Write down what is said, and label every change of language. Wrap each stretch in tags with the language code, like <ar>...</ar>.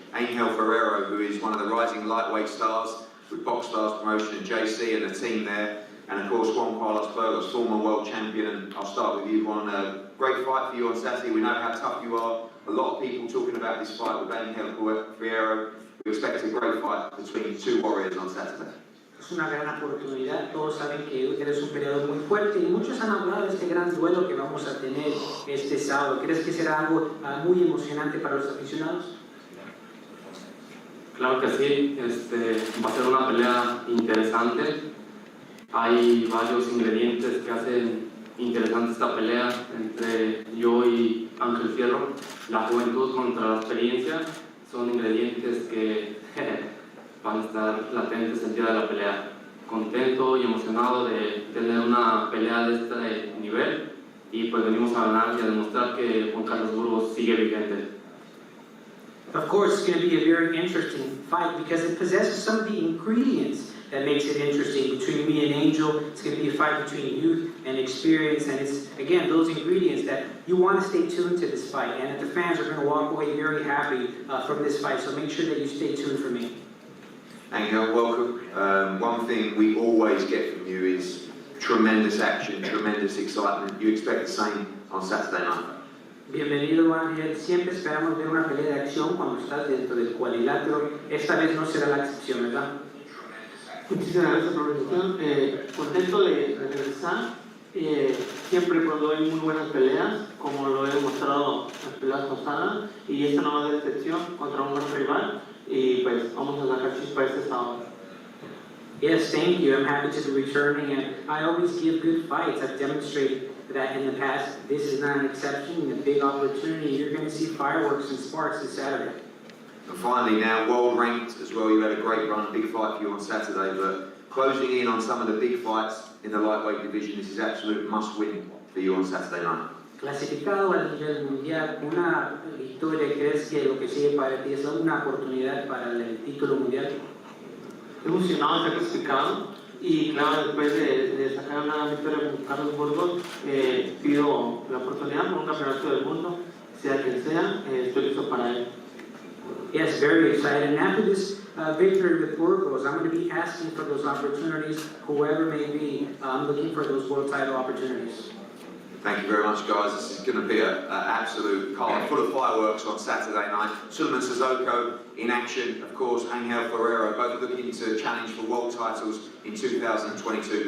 <en>Angel Fierro, who is one of the rising lightweight stars with Box Stars Promotion and JC and the team there, and of course Juan Carlos Burgos, former world champion. And I'll start with you, Juan. A great fight for you on Saturday. We know how tough you are. A lot of people talking about this fight with Angel Fierro. We expect a great fight between two warriors on Saturday.</en> <es>Es una gran oportunidad, todos saben que eres un peleador muy fuerte y muchos han hablado de este gran duelo que vamos a tener este sábado. ¿Crees que será algo muy emocionante para los aficionados? Claro que sí, va a ser una pelea interesante. Hay varios ingredientes que hacen interesante esta pelea entre yo y Ángel Fierro. La juventud contra la experiencia son ingredientes que van a estar latentes el día de la pelea. Contento y emocionado de tener una pelea de este nivel y pues venimos a ganar y a demostrar que Juan Carlos Burgos sigue vigente.</es> <en>Of course, it's going to be a very interesting fight because it possesses some of the ingredients that makes it interesting. Between me and Angel, it's going to be a fight between youth and experience, and it's, again, those ingredients that you want to stay tuned to this fight, and the fans are going to walk away very happy from this fight, so make sure that you stay tuned for me. Angel, welcome. One thing we always get from you is tremendous action, tremendous excitement. You expect the same on Saturday night?</en> <es>Bienvenido, Ángel. Siempre esperamos ver una pelea de acción cuando estás dentro del cuadrilátero. Esta vez no será la excepción, ¿verdad? Muchísimas gracias por la invitación. Contento de regresar. Siempre cuando hay muy buenas peleas, como lo he demostrado en las peleas pasadas, y esta no va a ser excepción contra un gran rival. Y pues vamos a sacar chispa este sábado.</es> <en>Yes, thank you. I'm happy to be returning, and I always give good fights. I've demonstrated that in the past. This is not an exception, a big opportunity. You're going to see fireworks and sparks this Saturday. And finally now, world ranked as well. You had a great run, big fight for you on Saturday, but closing in on some of the big fights in the lightweight division, this is absolute must-win for you on Saturday night.</en> <es>Clasificado al nivel mundial, una victoria, ¿crees que lo que sigue para ti es una oportunidad para el título mundial? Emocionado de ser clasificado y claro, después de sacar una victoria con Carlos Burgos, pido la oportunidad por un campeonato del mundo, sea quien sea, estoy listo para él.</es> <en>Yes, very excited. And after this victory with Burgos, I'm going to be asking for those opportunities, whoever may be. I'm looking for those world title opportunities. Thank you very much, guys. This is going to be an absolute card full of fireworks on Saturday night. Julio Cesar in action, of course, Angel Fierro, both looking to challenge for world titles in 2022.</en>